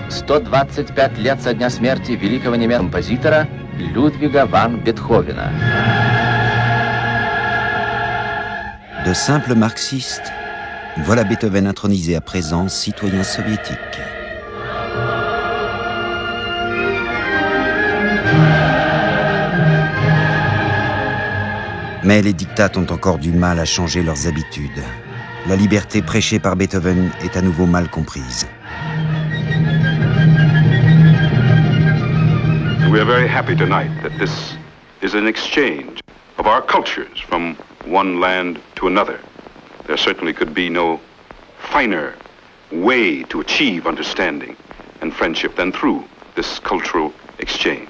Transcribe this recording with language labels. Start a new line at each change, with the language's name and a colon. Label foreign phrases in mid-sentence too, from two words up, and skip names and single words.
Russian: 125 лет со дня смерти великого немецкого композитора Людвига ван Бетховена».
French: De simple marxiste, voilà Beethoven intronisé à présent citoyen soviétique. Mais les dictates ont encore du mal à changer leurs habitudes. La liberté prêchée par Beethoven est à nouveau mal comprise.
English: We are very happy tonight that this is an exchange of our cultures from one land to another. There certainly could be no finer way to achieve understanding and friendship than through this cultural exchange.